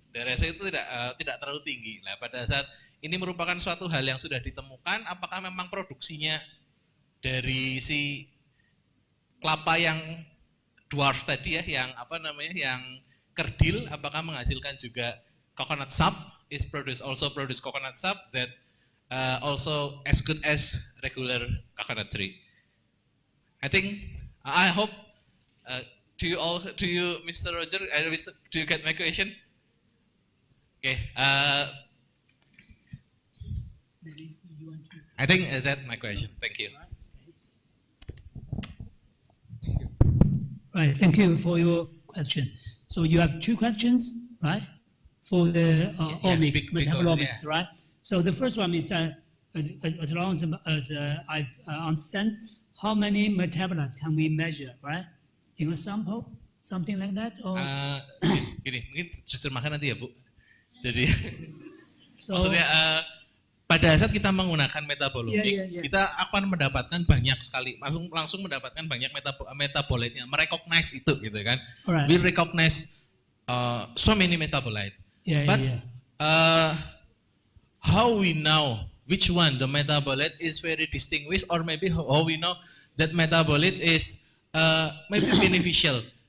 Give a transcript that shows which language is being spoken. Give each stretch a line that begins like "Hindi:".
Indonesian: Deresnya itu tidak terlalu tinggi. Nah, pada saat ini merupakan suatu hal yang sudah ditemukan, apakah memang produksinya dari si kelapa yang dwarf tadi ya, yang apa namanya, yang kerdil, apakah menghasilkan juga coconut sap,
English: also produce coconut sap that also as good as regular coconut tree. I hope to you, Mr. Roger, do you get my question? Okay. I think that's my question. Thank you. Right. Thank you for your question. So you have two questions, right? For the omics, metabolomics, right? So the first one is, as long as I understand, how many metabolites can we measure, right? In a sample, something like that, or?
Indonesian: Gini, mungkin justru makan nanti ya Bu. Jadi,
English: so,
Indonesian: maksudnya pada saat kita menggunakan metabolomik, kita akan mendapatkan banyak sekali, langsung mendapatkan banyak metabolitnya, merecognize itu gitu kan.
English: Right. We recognize so many metabolite. How we know which one the metabolite is very distinguished, or maybe how we know that metabolite is maybe beneficial.